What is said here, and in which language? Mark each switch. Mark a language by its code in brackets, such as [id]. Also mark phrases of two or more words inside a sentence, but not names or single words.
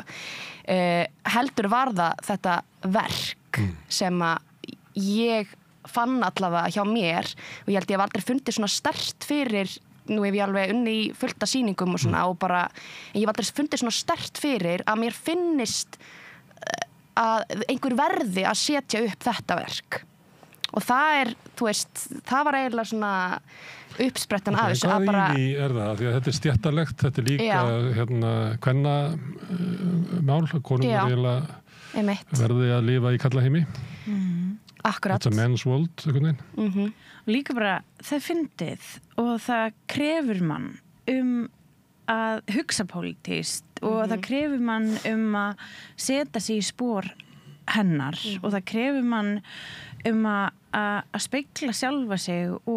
[is] Heldur var það þetta verk sem að ég fann allavega hjá mér og ég held ég hef aldrei fundið svona sterkt fyrir, nú hef ég alveg unni í fullta sýningum og svona og bara, ég hef aldrei fundið svona sterkt fyrir að mér finnist að einhver verði að setja upp þetta verk og það þú veist, það var eiginlega svona uppsprettan af þessu að bara... Hvað í það? Því að þetta er stjættarlegt, þetta er líka kvennamál, konum er eiginlega verði að lifa í karlaheimi. Akkurat. [en] It's a man's world, [is] einhvern veginn. Líka bara, það fyndið og það krefur mann að hugsa pólitískt og það krefur mann að setja sig í spor hennar og það krefur mann að spegla sjálfa sig